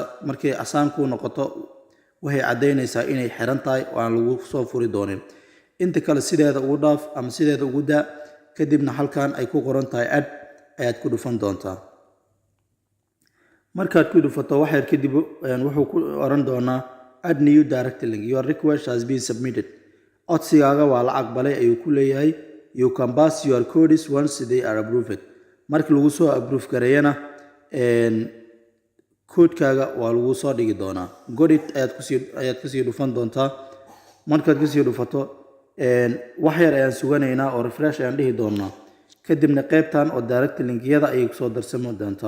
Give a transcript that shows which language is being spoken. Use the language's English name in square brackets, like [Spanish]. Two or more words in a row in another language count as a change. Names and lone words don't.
[Somali] markay asaan kuu noqoto waxay caddaynaysaa inay xiran tahay oo aan lagu soo furi doonin. inta kale sideeda ugu dhaaf ama sideeda ugu daa. kadibna halkan ay ku qoran tahay ad ayaad ku dhufan doontaa. markaad ku dhufato waxyar kadib wuxuu ku oran doonaa [English] add new direct link, your request has been submitted. [Somali] codsigaaga waa la aqbalay ayuu ku leeyahay. [English] you can pass your codes once they are approved. [Somali] markii lagu soo approve gareeyana koodkaaga waa lagu soo dhigi doonaa. godit ayaad kusii dhufan doontaa. markaad kusii dhufato wax yar ayaan suganaynaa oo refresh ayaan dhihi doonaa. kadibna qaybtan oo direct linkiyada ayay kusoo darsamo doontaa.